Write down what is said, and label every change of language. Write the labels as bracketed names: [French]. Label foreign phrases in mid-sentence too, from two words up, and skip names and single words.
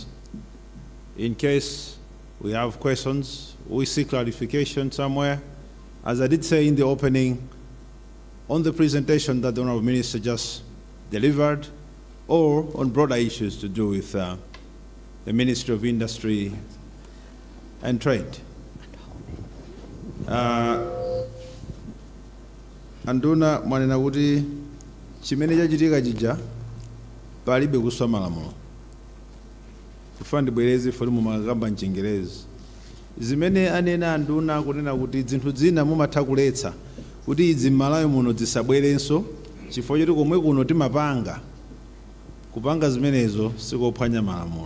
[English] In case we have questions, we seek clarification somewhere. As I did say in the opening, on the presentation that the Honorable Minister just delivered, or on broader issues to do with the Ministry of Industry and Trade. [Nyanja] Anduna mwanena kuti chimene chachitika chija palibe kuswa malamulo. Kufa ndibwereze foli mumakamba mchengerezi. Zimene anena anduna kunena kuti zinthu zina mumatha kuletsa kuti idzi m'Malawi muno zisabwerenso chifukwa choti komwe kuno timapanga kupanga zimenezo sikophwanya malamulo.